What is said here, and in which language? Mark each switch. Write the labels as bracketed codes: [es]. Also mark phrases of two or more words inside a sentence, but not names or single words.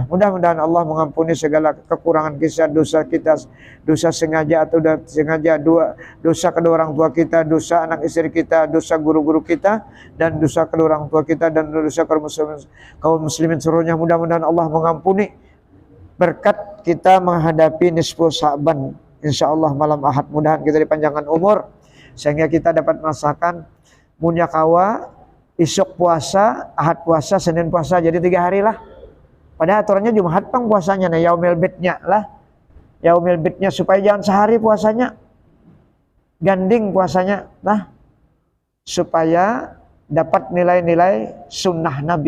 [id] Mudah-mudahan Allah mengampuni segala kekurangan dosa kita, dosa sengaja atau tidak sengaja, dosa kedua orang tua kita, dosa anak istri kita, dosa guru-guru kita, dan dosa kedua orang tua kita, dan dosa kaum muslimin seluruhnya. Mudah-mudahan Allah mengampuni berkat kita menghadapi nisfu Sya'ban. InsyaAllah malam Ahad, mudahan kita dipanjangkan umur sehingga kita dapat merasakan munyakawa, [bjn] isuk puasa, Ahad puasa, Senin puasa, jadi 3 hari lah. Pada aturannya Jumat pang puasanya, nah [ar] yaumil bidnya [bjn] lah, [ar] yaumil bidnya, [bjn] supaya jangan sehari puasanya, ganding puasanya lah, supaya dapat nilai-nilai sunnah Nabi.